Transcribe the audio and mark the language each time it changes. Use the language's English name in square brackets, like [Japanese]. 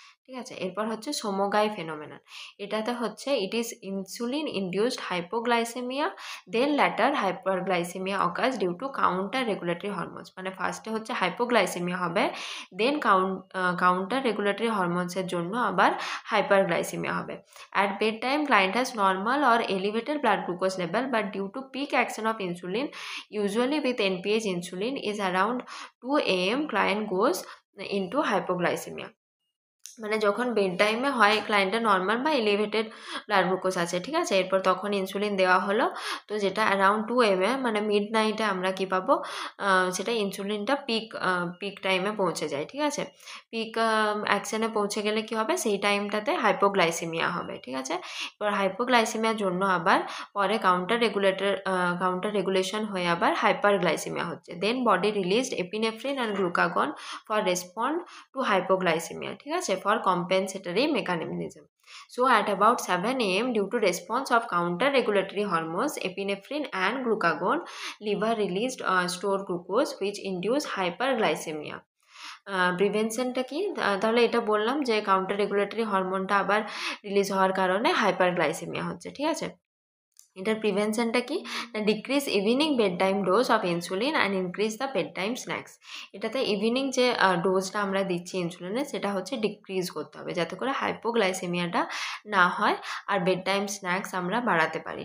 [Bangla] ঠিক আছে, এরপর হচ্ছে সোমোগাই ফেনোমেনন। এটাতে হচ্ছে [English] It is insulin induced hypoglycemia, then later hyperglycemia occurs due to counter regulatory hormones. [Bangla] মানে ফার্স্টে হচ্ছে হাইপোগ্লাইসেমিয়া হবে, দেন কাউন্টার রেগুলেটরি হরমোনসের জন্য আবার হাইপারগ্লাইসেমিয়া হবে। [English] At bedtime, client has normal or elevated blood glucose level, but due to peak action of insulin, usually with NPH insulin, is around 2 a.m. client goes into hypoglycemia. [Bangla] মানে যখন bed টাইমে হয় ক্লায়েন্টের normal বা elevated blood glucose আছে। ঠিক আছে, এরপর তখন ইনসুলিন দেওয়া হলো, তো যেটা অ্যারাউন্ড 2 AM মানে মিড নাইটে আমরা কী পাবো, সেটা ইনসুলিনটা পিক টাইমে পৌঁছে যায়। ঠিক আছে, পিক অ্যাকশানে পৌঁছে গেলে কি হবে, সেই টাইমটাতে হাইপোগ্লাইসেমিয়া হবে। ঠিক আছে, এবার হাইপোগ্লাইসেমিয়ার জন্য আবার পরে কাউন্টার রেগুলেশন হয়ে আবার হাইপারগ্লাইসেমিয়া হচ্ছে। [English] Then body released epinephrine and glucagon for respond to hypoglycemia. ঠিক আছে, for compensatory mechanism. So at about 7 a.m. due to response of counter regulatory hormones epinephrine and glucagon, liver released stored glucose which induce hyperglycemia. [Bangla] প্রিভেনশনটা কি, তাহলে এটা বললাম যে counter regulatory হরমোনটা আবার release হওয়ার কারণে হাইপারগ্লাইসেমিয়া হচ্ছে। ঠিক আছে, এটার প্রিভেনশনটা কি, [English] Decrease evening bed time dose of insulin and increase the bed time snacks. [Bangla] এটাতে ইভিনিং যে ডোজটা আমরা দিচ্ছি ইনসুলিনের সেটা হচ্ছে ডিক্রিজ করতে হবে, যাতে করে হাইপোগ্লাইসেমিয়াটা না হয়, আর বেড টাইম স্ন্যাক্স আমরা বাড়াতে পারি।